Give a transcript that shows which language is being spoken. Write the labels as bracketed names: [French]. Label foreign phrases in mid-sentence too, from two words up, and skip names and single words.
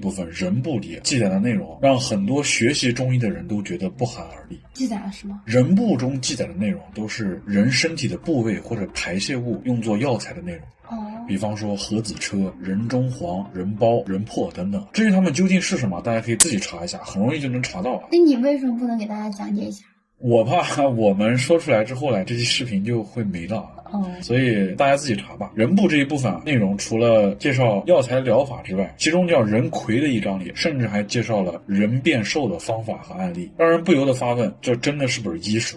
[Chinese] 部分人部裡記載的內容，讓很多學習中醫的人都覺得不寒而栗。記載了什麼？人部中記載的內容都是人身體的部位或者排泄物用作藥材的內容。比方說合子車、人中黃、人孢、人粕等等。至於他們究竟是什麼，大家可以自己查一下，很容易就能查到。那你為什麼不能給大家講解一下？我怕我們說出來之後，這期視頻就會沒了。所以大家自己查吧。人部這一部分內容除了介紹藥材療法之外，其中叫人魁的一章裡甚至還介紹了人變瘦的方法和案例，讓人不由得發問，這真的是本醫書嗎？